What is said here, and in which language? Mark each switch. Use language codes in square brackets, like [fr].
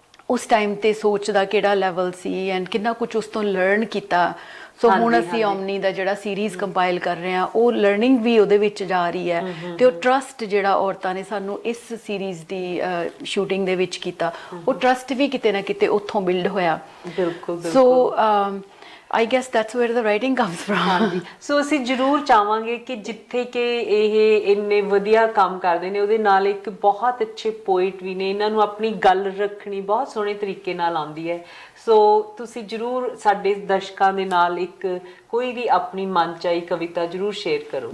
[pa] ਉਸ ਟਾਈਮ ਤੇ ਸੋਚ ਦਾ ਕਿਹੜਾ ਲੈਵਲ ਸੀ ਐਂਡ ਕਿੰਨਾ ਕੁਝ ਉਸ ਤੋਂ ਲਰਨ ਕੀਤਾ ਸੋ ਹੁਣ ਅਸੀਂ ਓਮਨੀ ਦਾ ਜਿਹੜਾ ਸੀਰੀਜ਼ ਕੰਪਾਈਲ ਕਰ ਰਹੇ ਹਾਂ ਉਹ ਲਰਨਿੰਗ ਵੀ ਉਹਦੇ ਵਿੱਚ ਜਾ ਰਹੀ ਹੈ ਤੇ ਉਹ ਟਰਸਟ ਜਿਹੜਾ ਔਰਤਾਂ ਨੇ ਸਾਨੂੰ ਇਸ ਸੀਰੀਜ਼ ਦੀ ਸ਼ੂਟਿੰਗ ਦੇ ਵਿੱਚ ਕੀਤਾ ਉਹ ਟਰਸਟ ਵੀ ਕਿਤੇ ਨਾ ਕਿਤੇ ਉੱਥੋਂ ਬਿਲਡ ਹੋਇਆ ਬਿਲਕੁਲ [en] So I guess that's where the writing comes from. [pa] ਹਾਂਜੀ ਸੋ ਅਸੀਂ ਜ਼ਰੂਰ ਚਾਹਾਂਗੇ ਕਿ ਜਿੱਥੇ ਕਿ ਇਹ ਇੰਨੇ ਵਧੀਆ ਕੰਮ ਕਰਦੇ ਨੇ ਉਹਦੇ ਨਾਲ ਇੱਕ ਬਹੁਤ ਅੱਛੇ ਪੋਇਟ ਵੀ ਨੇ ਇਹਨਾਂ ਨੂੰ ਆਪਣੀ ਗੱਲ ਰੱਖਣੀ ਬਹੁਤ ਸੋਹਣੇ ਤਰੀਕੇ ਨਾਲ ਆਉਂਦੀ ਹੈ ਸੋ ਤੁਸੀਂ ਜ਼ਰੂਰ ਸਾਡੇ ਦਰਸ਼ਕਾਂ ਦੇ ਨਾਲ ਇੱਕ ਕੋਈ ਵੀ ਆਪਣੀ ਮਨ ਚਾਹੀ ਕਵਿਤਾ ਜ਼ਰੂਰ ਸ਼ੇਅਰ ਕਰੋ